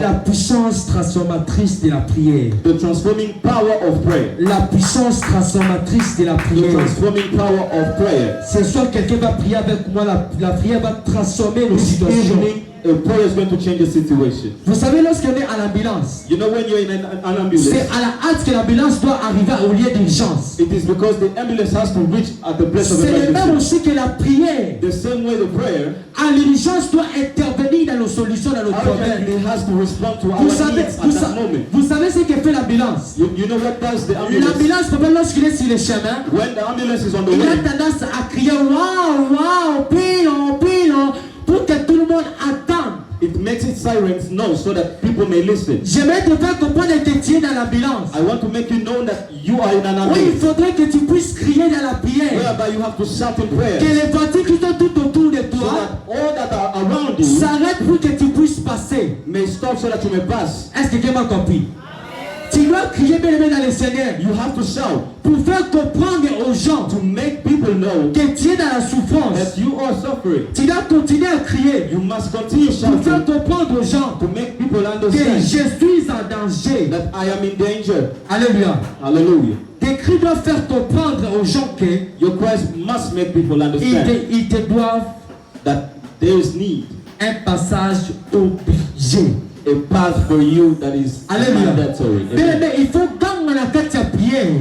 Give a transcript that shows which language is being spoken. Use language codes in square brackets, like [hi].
[fr] la puissance transformatrice de la prière. [en] The transforming power of prayer. [fr] La puissance transformatrice de la [en] The [fr] prière. [en] transforming power of prayer. [fr] Ce soir, quelqu'un va prier avec moi. La prière va transformer nos [en] This [fr] situations. [en] evening, a prayer is going to change the situation. [fr] Vous savez, lorsqu'on est à l'ambulance, [en] You know when you're in an ambulance, [fr] c'est à la hâte que l'ambulance doit arriver au lieu d'urgence. [en] it is because the ambulance has to reach at the place of [fr] C'est le même [en] emergency. [fr] aussi que la prière, [en] The same way the prayer [fr] à l'urgence, doit intervenir dans nos solutions, dans nos problèmes. [en] urgently has to respond to our [fr] Vous savez, [en] needs at that moment. [fr] vous savez ce que fait l'ambulance. [en] You know what does the ambulance? [fr] L'ambulance, lorsqu'il est sur le chemin, [en] When the ambulance is on the [fr] il a [en] way, [fr] tendance à crier waouh, waouh, pilon, pilon, pour que tout le monde attende. [en] it makes its sirens know so that people may listen. [fr] J'aimerais te faire comprendre que tu es dans l'ambulance. [en] I want to make you know that you are in an [fr] Oui, il [en] ambulance, [fr] faudrait que tu puisses crier dans la prière. [en] whereby you have to shout in [fr] Que [en] prayer, [fr] les voitures qui sont tout autour de [en] so [fr] toi [en] that all that are around you [fr] s'arrêtent pour que tu puisses passer. [en] may stop so that you may pass. [fr] Est-ce que quelqu'un m'a compris? Tu dois crier bien aimé dans le Seigneur [en] You have to shout [fr] pour faire comprendre aux gens [en] to make people know [fr] que tu es dans la souffrance. [en] that you are suffering. [fr] Tu dois continuer à crier [en] You must continue [fr] pour faire [en] shouting [fr] comprendre aux gens [en] to make people [fr] que [en] understand [fr] je suis en danger. [en] that I am in danger. Alléluia. Hallelujah. [fr] Que tes cris doivent faire comprendre aux gens que [en] your cries must make people understand [fr] ils te doivent [en] that there is need, [fr] un passage obligé. [en] a path for you that is mandatory. [fr] Mais il faut gagner la carte à prière.